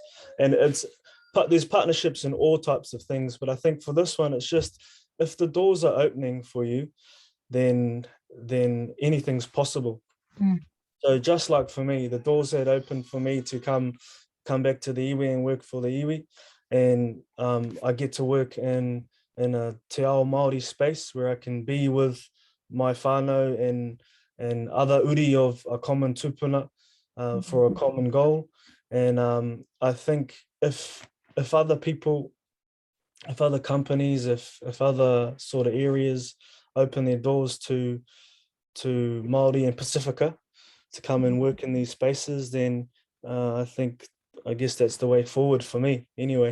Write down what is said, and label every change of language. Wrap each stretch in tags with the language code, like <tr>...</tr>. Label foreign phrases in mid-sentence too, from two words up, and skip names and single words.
<en>And there's partnerships in all types of things, but I think for this one, it's just if the doors are opening for you, then anything's possible. So just like for me, the doors had opened for me to come back to the iwi and work for the iwi, and I get to work in a</en> <mi>te ao Māori</mi> <en>space where I can be with my whānau and other uri of a common tupuna for a common goal. And I think if other people, if other companies, if other sort of areas open their doors to Māori and Pacifica to come and work in these spaces, then I guess that's the way forward for me anyway.</en>